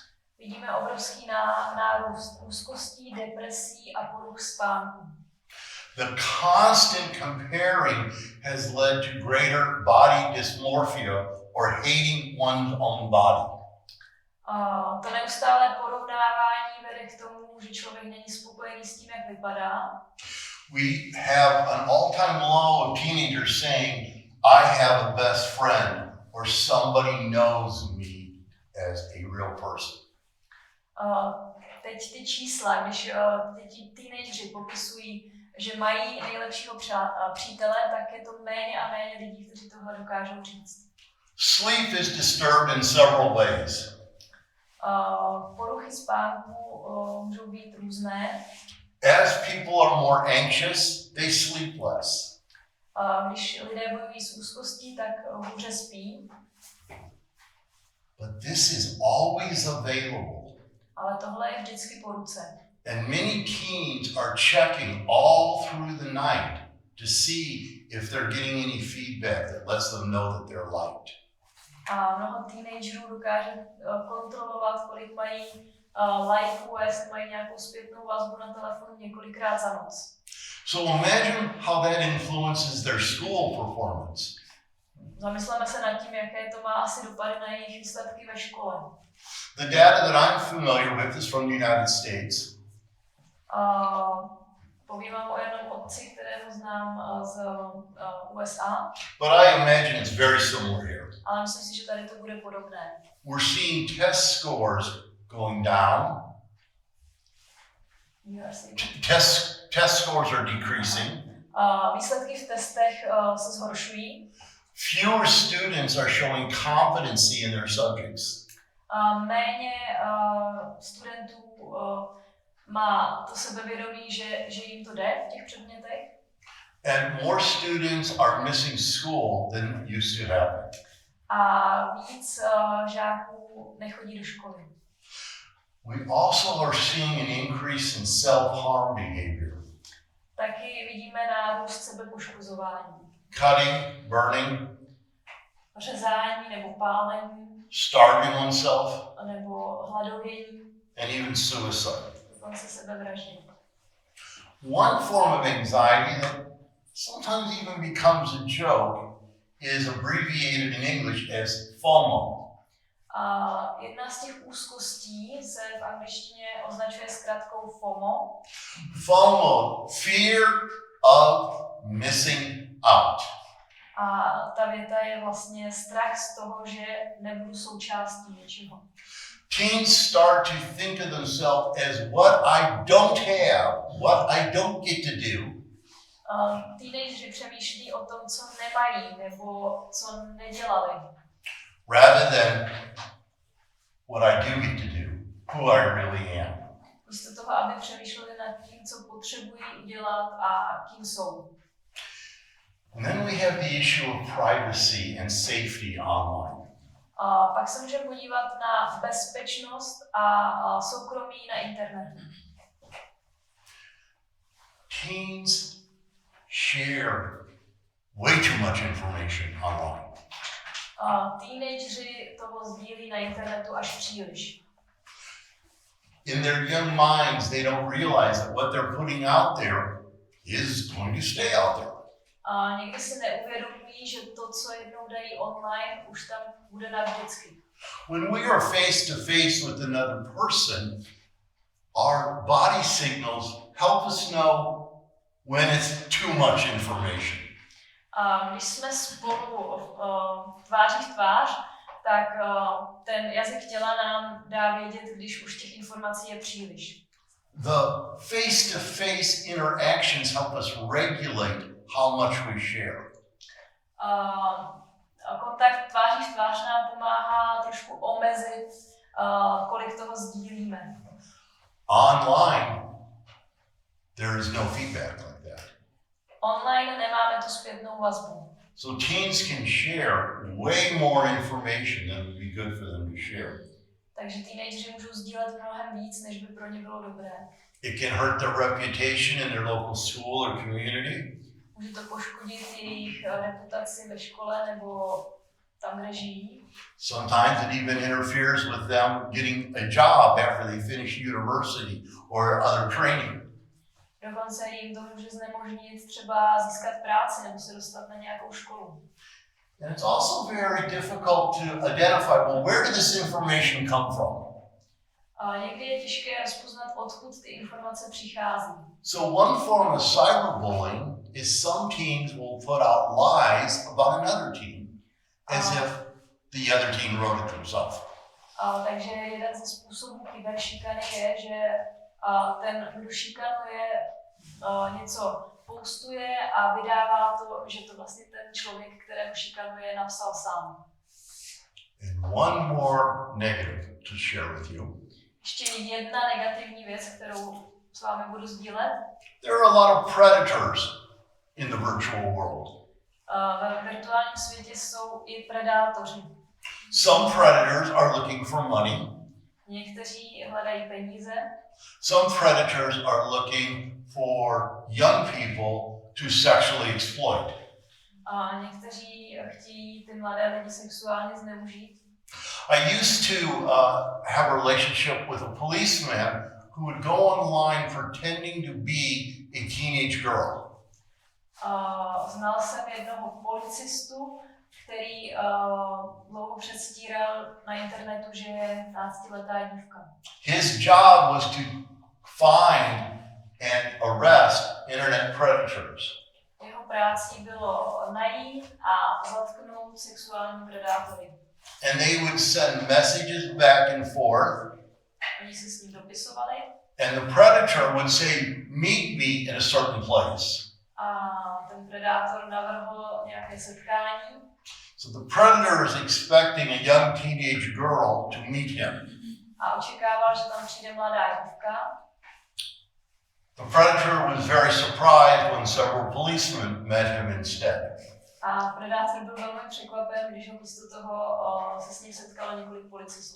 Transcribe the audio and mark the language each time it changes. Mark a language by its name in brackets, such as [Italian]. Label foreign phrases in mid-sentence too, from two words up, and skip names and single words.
[Czech] Vidíme obrovský nárůst úzkostí, depresí a poruch spánku. [English] The constant comparing has led to greater body dysmorphia or hating one's own body. [Czech] To neustálé porovnávání vede k tomu, že člověk není spokojený s tím, jak vypadá. [English] We have an all-time low of teenagers saying, I have a best friend, or somebody knows me as a real person. [Czech] Teď ty čísla, když ty teenageři popisují, že mají nejlepšího přítele, tak je to méně a méně lidí, kteří tohle dokážou říct. [English] Sleep is disturbed in several ways. [Czech] Poruchy spánku můžou být různé. [English] As people are more anxious, they sleep less. [Czech] Když lidé bojují s úzkostí, tak hůře spí. [English] But this is always available. [Czech] Ale tohle je vždycky po ruce. [English] And many teens are checking all through the night to see if they're getting any feedback that lets them know that they're liked. [Czech] A mnoho teenagerů dokáže kontrolovat, kolik mají lajků a jestli mají nějakou zpětnou vazbu na telefonu několikrát za noc. [English] So imagine how that influences their school performance. [Czech] Zamysleme se nad tím, jaké to má asi dopady na jejich výsledky ve škole. [English] The data that I'm familiar with is from the United States. [Czech] Povím vám o jednom otci, kterého znám z USA. [English] But I imagine it's very similar here. [Czech] Ale myslím si, že tady to bude podobné. [English] We're seeing test scores going down. Test scores are decreasing. [Czech] Výsledky v testech se zhoršují. [English] Fewer students are showing competency in their subjects. [Czech] Méně studentů má to sebevědomí, že jim to jde v těch předmětech. [English] And more students are missing school than used to happen. [Czech] A víc žáků nechodí do školy. [English] We also are seeing an increase in self-harm behavior. [Czech] Taky vidíme nárůst sebepoškozování. [English] Cutting, burning, [Czech] Řezání nebo pálení, [English] starving oneself, [Czech] nebo hladovění, [English] and even suicide. [Czech] dokonce sebevraždy. [English] One form of anxiety that sometimes even becomes a joke is abbreviated in English as FOMO. [Czech] A jedna z těch úzkostí se v angličtině označuje zkratkou FOMO. [English] FOMO, fear of missing out. [Czech] A ta věta je vlastně strach z toho, že nebudu součástí něčeho. [English] Teens start to think of themselves as what I don't have, what I don't get to do. [Czech] Teenageři přemýšlí o tom, co nemají nebo co nedělali. [English] Rather than what I do get to do, who I really am. [Czech] Místo toho, aby přemýšleli nad tím, co potřebují udělat a kým jsou. [English] And then we have the issue of privacy and safety online. [Czech] A pak se můžeme podívat na bezpečnost a soukromí na internetu. [English] Teens share way too much information online. [Czech] Teenageři toho sdílí na internetu až příliš. [English] In their young minds, they don't realize that what they're putting out there is going to stay out there. [Czech] A někdy si neuvědomují, že to, co jednou dají online, už tam bude navždycky. [English] When we are face to face with another person, our body signals help us know when it's too much information. [Czech] A když jsme spolu tváří v tvář, tak ten jazyk těla nám dá vědět, když už těch informací je příliš. [English] The face-to-face interactions help us regulate how much we share. [Czech] Kontakt tváří v tvář nám pomáhá trošku omezit, kolik toho sdílíme. [English] Online, there is no feedback like that. [Czech] Online nemáme tu zpětnou vazbu. [English] So teens can share way more information than would be good for them to share. [Czech] Takže teenageři můžou sdílet mnohem víc, než by pro ně bylo dobré. [English] It can hurt their reputation in their local school or community. [Czech] Může to poškodit jejich reputaci ve škole nebo tam, kde žijí. [English] Sometimes it even interferes with them getting a job after they finish university or other training. [Czech] Dokonce jim to může znemožnit třeba získat práci nebo se dostat na nějakou školu. [English] And it's also very difficult to identify, well, where did this information come from? [Czech] A někdy je těžké rozpoznat, odkud ty informace přichází. [English] So one form of cyberbullying is some teens will put out lies about another teen, as if the other teen wrote it themselves. [Czech] Takže jeden ze způsobů kyberšikany je, že ten, kdo šikanuje, něco postuje a vydává to, že to vlastně ten člověk, kterého šikanuje, napsal sám. [English] And one more negative to share with you. [Czech] Ještě jedna negativní věc, kterou s vámi budu sdílet. [English] There are a lot of predators in the virtual world. [Czech] Ve virtuálním světě jsou i predátoři. [English] Some predators are looking for money. [Czech] Někteří hledají peníze. [English] Some predators are looking for young people to sexually exploit. [Czech] A někteří chtějí ty mladé lidi sexuálně zneužít. [English] I used to have a relationship with a policeman who would go online pretending to be a teenage girl. [Czech] Znal jsem jednoho policistu, který dlouho předstíral na internetu, že je 15letá dívka. [English] His job was to find and arrest internet predators. [Czech] Jeho prácí bylo najít a zatknout sexuální predátory. [English] And they would send messages back and forth. [Czech] Oni se s ním dopisovali. [English] And the predator would say, meet me in a certain place. [Czech] A ten predátor navrhl nějaké setkání. [English] So the predator is expecting a young teenage girl to meet him. [Czech] A očekával, že tam přijde mladá dívka. [English] The predator was very surprised when several policemen met him instead. [Czech] A predátor byl velmi překvapen, když ho místo toho se s ním setkalo několik policistů.